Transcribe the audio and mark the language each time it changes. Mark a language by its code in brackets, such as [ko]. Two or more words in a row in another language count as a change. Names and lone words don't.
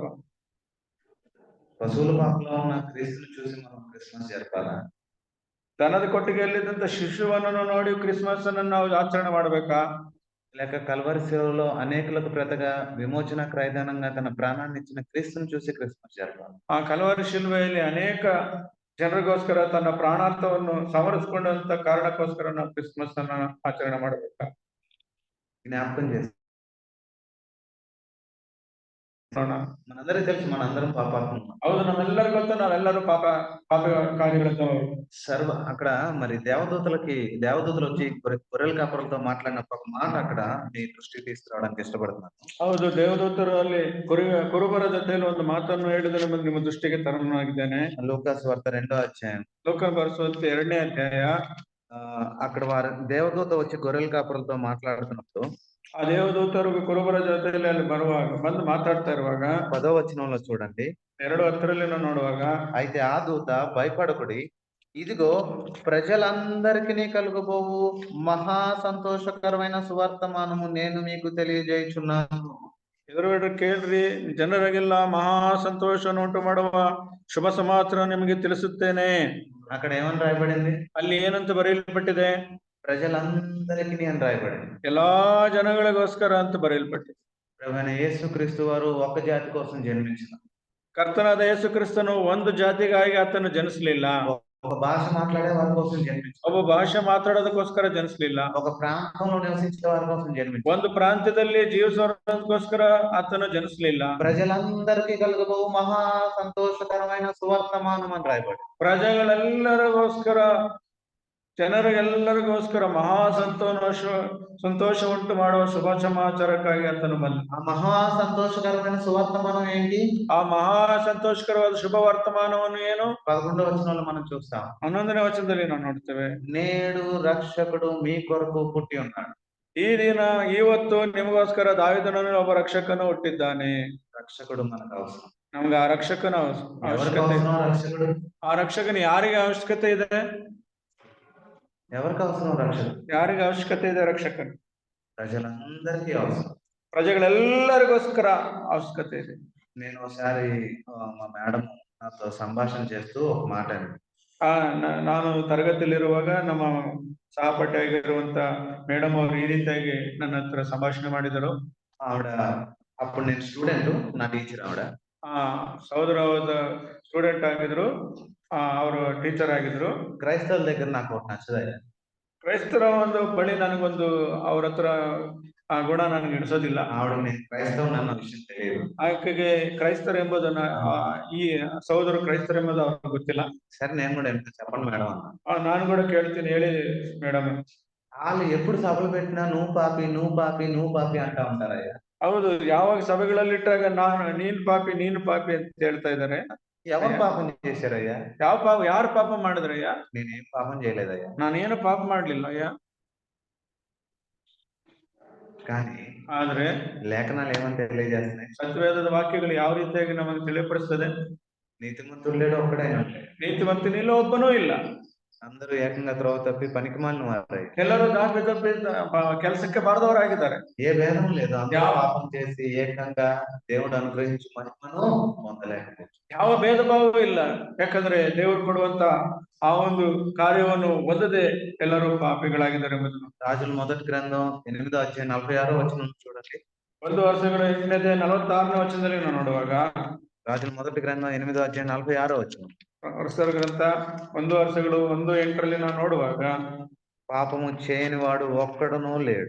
[te] పశువుల పాకలో ఉన్న క్రీస్తుని చూసి మనం క్రిస్మస్ జరపాలా? [kn] ದನದ ಕೊಟ್ಟಿಗೆಯಲ್ಲಿದ್ದಂತ ಶಿಶುವನ್ನು ನೋಡಿ ಕ್ರಿಸ್ಮಸ್ ಅನ್ನು ನಾವು ಆಚರಣೆ ಮಾಡ್ಬೇಕಾ? [te] లేక కల్వరి శిలువలో అనేకులకు ప్రతగా విమోచన క్రయదానంగా తన ప్రాణాన్ని ఇచ్చిన క్రీస్తుని చూసి క్రిస్మస్ జరపాలి. [kn] ಆ ಕಲ್ವರಿ ಶಿಲುಬೆಯಲ್ಲಿ ಅನೇಕ ಜನರಿಗೋಸ್ಕರ ತನ್ನ ಪ್ರಾಣಾರ್ಥವನ್ನು ಸಮರ್ಪಿಸಿಕೊಂಡಂತ ಕಾರಣಕ್ಕೋಸ್ಕರ ನಾವು ಕ್ರಿಸ್ಮಸ್ ಅನ್ನ ಆಚರಣೆ ಮಾಡಬೇಕಾ? [te] జ్ఞాపకం చేస్తాం. మనందరికీ తెలుసు, మనందరం పాపాత్మ. [kn] ಹೌದು, ನಮ್ಮೆಲ್ಲರಿಗೂ ಗೊತ್ತು, ನಾವೆಲ್ಲರೂ ಪಾಪ ಕಾರ್ಯಗಳಂತ. [te] అక్కడ మరి దేవదూతలు వచ్చి గొర్రెల కాపరులతో మాట్లాడినప్పుడు ఒక మాట అక్కడ మీ దృష్టికి తీసుకురావడానికి ఇష్టపడుతున్నాను. [kn] ಹೌದು, ದೇವದೂತರು ಅಲ್ಲಿ ಕುರುಬರ ಜೊತೆಯಲ್ಲಿ ಒಂದು ಮಾತನ್ನು ಹೇಳಿದ್ರೆ ನಿಮ್ಮ ದೃಷ್ಟಿಗೆ ತರನಾಗಿದ್ದೇನೆ. [te] లూకాసు వార్త 2వ అధ్యాయం, [kn] ಲೋಕ ಬರೆಸುವಂತೆ 2ನೇ ಅಧ್ಯಾಯ. [te] అక్కడ వారు దేవదూత వచ్చి గొర్రెల కాపరులతో మాట్లాడుతున్నప్పుడు, [kn] ಆ ದೇವದೂತರು ಕುರುಬರ ಜೊತೆಯಲ್ಲಿ ಅಲ್ಲಿ ಬಂದು ಮಾತಾಡ್ತಾ ಇರುವಾಗ [te] 10వ వచనంలో చూడండి. [kn] 2:10 ನೋಡುವಾಗ, [te] అయితే ఆ దూత భయపడకుడి, ఇదిగో ప్రజలందరికీ కలుగబోవు మహా సంతోషకరమైన సువర్తమానము నేను మీకు తెలియజేయుచున్నాను. [kn] ಎದುರುಗಡೆ ಕೇಳ್ರಿ, ಜನರಿಗೆಲ್ಲ ಮಹಾ ಸಂತೋಷವನ್ನು ಉಂಟು ಮಾಡುವ ಶುಭ ಸಮಾಚಾರ ನಿಮಗೆ ತಿಳಿಸುತ್ತೇನೆ. [te] అక్కడ ఏమని రాయబడింది? [kn] ಅಲ್ಲಿ ಏನಂತ ಬರೆಯಲ್ಪಟ್ಟಿದೆ? [te] ప్రజలందరికీ అని రాయబడింది. [kn] ಎಲ್ಲಾ ಜನಗಳಿಗೋಸ್ಕರ ಅಂತ ಬರೆಯಲ್ಪಟ್ಟಿದೆ. [te] ప్రభువైన యేసుక్రీస్తు వారు ఒక జాతి కోసం జన్మించిన, [kn] ಕರ್ತನಾದ ಯೇಸು ಕ್ರಿಸ್ತನು ಒಂದು ಜಾತಿಗಾಗಿ ಆತನು ಜನಿಸಲಿಲ್ಲ. [te] ఒక భాష మాట్లాడే వారి కోసం జన్మించిన, [kn] ಒಬ್ಬ ಭಾಷೆ ಮಾತಾಡೋದಕ್ಕೋಸ್ಕರ ಜನಿಸಲಿಲ್ಲ. [te] ఒక ప్రాంతంలో నివసించే వారి కోసం జన్మించిన, [kn] ಒಂದು ಪ್ರಾಂತ್ಯದಲ್ಲಿ ಜೀವಿಸೋದಕ್ಕೋಸ್ಕರ ಆತನು ಜನಿಸಲಿಲ್ಲ. [te] ప్రజలందరికీ కలుగబో మహా సంతోషకరమైన సువర్తమానం అని రాయబడింది. [kn] ಪ್ರಜೆಗಳೆಲ್ಲರಿಗೋಸ್ಕರ, ಜನರಿಗೆಲ್ಲರಿಗೋಸ್ಕರ ಮಹಾ ಸಂತೋಷ ಉಂಟು ಮಾಡುವ ಶುಭ ಸಮಾಚಾರಕ್ಕಾಗಿ ಆತನು ಬಂದ. [te] ఆ మహా సంతోషకరమైన సువర్తమానం ఏంటి? [kn] ಆ ಮಹಾ ಸಂತೋಷಕರವಾದ ಶುಭ ವರ್ತಮಾನವನ್ನು ಏನು? [te] 11వ వచనంలో మనం చూస్తాం. [kn] 11ನೇ ವಚನದಲ್ಲಿ ನಾವು ನೋಡ್ತೇವೆ. [te] నేడు రక్షకుడు మీ కొరకు పుట్టి ఉన్నాడు. [kn] ಈ ದಿನ, ಇವತ್ತು ನಿಮಗೋಸ್ಕರ ದಾವೀದನಲ್ಲಿ ಒಬ್ಬ ರಕ್ಷಕನು ಹುಟ್ಟಿದ್ದಾನೆ. [te] రక్షకుడు మనకు అవసరం. [kn] ನಮ್ಗೆ ಆ ರಕ್ಷಕನ [te] ఎవరికి [kn] ಅವಶ್ಯಕತೆ. [te] అవసరం రక్షకుడు? [kn] ಆ ರಕ್ಷಕನ ಯಾರಿಗೆ ಅವಶ್ಯಕತೆ ಇದೆ? [te] ఎవరికి అవసరం రక్షకుడు? [kn] ಯಾರಿಗೆ ಅವಶ್ಯಕತೆ ಇದೆ ರಕ್ಷಕನ? [te] ప్రజలందరికీ అవసరం. [kn] ಪ್ರಜೆಗಳೆಲ್ಲರಿಗೋಸ್ಕರ ಅವಶ್ಯಕತೆ ಇದೆ. [te] నేను ఒకసారి మా మేడం నాతో సంభాషణ చేస్తూ ఒక మాట అన్నాడు. [kn] ನಾನು ತರಗತಿಯಲ್ಲಿರುವಾಗ ನಮ್ಮ ಸಹಪಾಠಿಯಾಗಿರುವಂತ ಮೇಡಮ್ ಅವರು ಈ ರೀತಿಯಾಗಿ ನನ್ನ ಹತ್ರ ಸಂಭಾಷಣೆ ಮಾಡಿದರು. [te] ఆవిడ అప్పుడు నేను స్టూడెంట్, నా టీచర్ ఆవిడ. [kn] ಸಹೋದರ ಸ್ಟೂಡೆಂಟ್ ಆಗಿದ್ರು, ಅವರು ಟೀಚರ್ ಆಗಿದ್ರು. [te] క్రైస్తవుల దగ్గర నాకు ఒకటి నచ్చదయ్యా. [kn] ಕ್ರೈಸ್ತರ ಒಂದು ಬಳಿ ನನಗೊಂದು ಅವ್ರ ಹತ್ರ ಆ ಗುಣ ನನಗೆ ಹಿಡಿಸೋದಿಲ್ಲ. [te] ఆవిడ నేను క్రైస్తవుని అన్న విషయం తెలియదు. [kn] ಆಕೆಗೆ ಕ್ರೈಸ್ತರು ಎಂಬುದನ್ನ, ಈ ಸಹೋದರ ಕ್ರೈಸ್ತರು ಎಂಬುದು ಅವ್ರಿಗೆ ಗೊತ್ತಿಲ್ಲ. [te] సరే నేను కూడా ఎంత చెప్పండి మేడం అన్న. [kn] ನಾನು ಕೂಡ ಕೇಳ್ತೀನಿ, ಹೇಳಿ ಮೇಡಮ್. [te] వాళ్ళు ఎప్పుడు సభలు పెట్టినా నువ్వు పాపి నువ్వు పాపి నువ్వు పాపి అంటా ఉంటారయ్యా. [kn] ಹೌದು, ಯಾವಾಗ ಸಭೆಗಳಲ್ಲಿ ಇಟ್ಟಾಗ ನೀನ್ ಪಾಪಿ ಅಂತ ಹೇಳ್ತಾ ಇದ್ದಾರೆ. [te] ఎవరు పాపం చేశారయ్యా? [kn] ಯಾರು ಪಾಪ ಮಾಡಿದ್ರಯ್ಯ? [te] నేనేం పాపం చేయలేదయ్యా. [kn] ನಾನೇನು ಪಾಪ ಮಾಡ್ಲಿಲ್ಲ ಅಯ್ಯ. [te] కానీ [kn] ಆದ್ರೆ [te] లేఖనాలు ఏమని తెలియజేస్తున్నాయి? [kn] ಸತ್ಯವೇದದ ವಾಕ್ಯಗಳು ಯಾವ ರೀತಿಯಾಗಿ ನಮಗೆ ತಿಳಿಯಪಡಿಸ್ತದೆ? [te] నీతిమంతుడు లేడు, ఒక్కడైనా [kn] ನೀತಿವಂತನಿಲ್ಲ, ಒಬ್ಬನೂ ಇಲ್ಲ. [te] అందరూ ఏకంగా త్రోవ తప్పి పనికిమాలిన వారై, [kn] ಎಲ್ಲರೂ ದಾರಿ ತಪ್ಪಿ ಕೆಲಸಕ್ಕೆ ಬಾರದವರಾಗಿದ್ದಾರೆ. [te] ఏ భేదం లేదు, అందరూ పాపం చేసి ఏకంగా దేవుడు అనుగ్రహించు మహిమను పొందలేకపోవచ్చు. [kn] ಯಾವ ಭೇದ ಭಾವವೂ ಇಲ್ಲ, ಯಾಕಂದ್ರೆ ದೇವರು ಕೊಡುವಂತ ಆ ಒಂದು ಕಾರ್ಯವನ್ನು ಹೊಂದದೆ ಎಲ್ಲರೂ ಪಾಪಿಗಳಾಗಿದ್ದಾರೆ ಎಂಬುದನ್ನು. [te] రాజుల మొదటి గ్రంథం 8వ అధ్యాయం 46వ వచనం చూడండి. [kn] 1 ವರ್ಷಗಳ ಹಿಂದೆ 46ನೇ ವಚನದಲ್ಲಿ ನಾವು ನೋಡುವಾಗ, [te] రాజుల మొదటి గ్రంథం 8వ అధ్యాయం 46వ వచనం. [kn] ವರ್ಷಗಳ ಗ್ರಂಥ 1 ವರ್ಷಗಳು 1:8 ನಾವು ನೋಡುವಾಗ, [te] పాపము చేయని వాడు ఒక్కడునూ లేడు.